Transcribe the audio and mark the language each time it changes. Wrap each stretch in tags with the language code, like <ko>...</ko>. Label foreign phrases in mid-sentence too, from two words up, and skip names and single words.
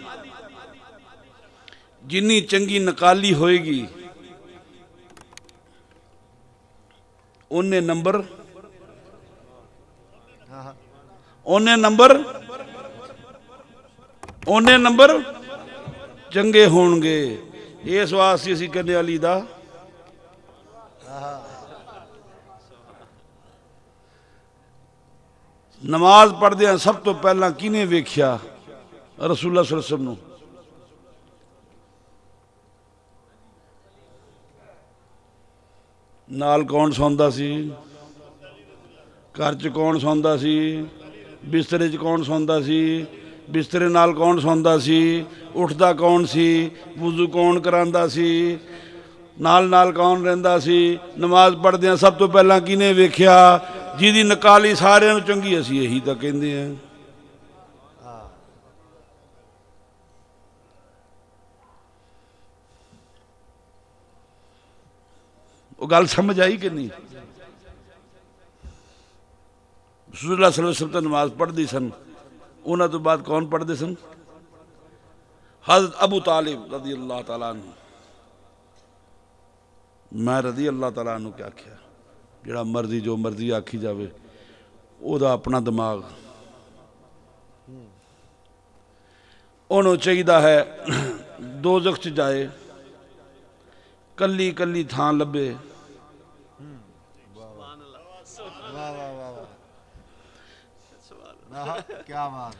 <pa>جنّی چنگی نقالی ہوئےگی اونّے نمبر چنگے ہونگے. اس واسطے اسیں کہنے علی دا نماز پڑھدے سب توں پہلا کنّے ویکھیا</pa> <ar>رسول الله صلى الله عليه وسلم</ar> <pa>نوں. نال کون سوندا سی، گھر چ کون سوندا سی، بسترے چ کون سوندا سی، بسترے نال کون سوندا سی، اٹھدا کون سی، وضو کون کراندا سی، نال نال کون رہندا سی. نماز پڑھدے سب توں پہلا کنّے ویکھیا جہدی نقالی ساریاں نوں چنگی اسیں یہی تاں کہندے ہیں. او گل سمجھ آئی کہ نہیں?</pa> <ar>رسول الله صلى الله عليه وسلم</ar> <pa>نماز پڑھدی سن، اونہاں توں بعد کون پڑھدے سن?</pa> <ar>حضرت أبو طالب رضي الله تعالى عنه.</ar> <pa>میں</pa> <ar>رضي الله تعالى عنه</ar> <pa>کیا آکھیا، جہڑا مرضی جو مرضی آکھی جاوے، اوہدا اپنا دماغ. اونہاں نے چاہیدا ہے دوزخ چ جائے، کلی کلی تھاں لبھے,</pa> <ur>کیا بات ہے.</ur>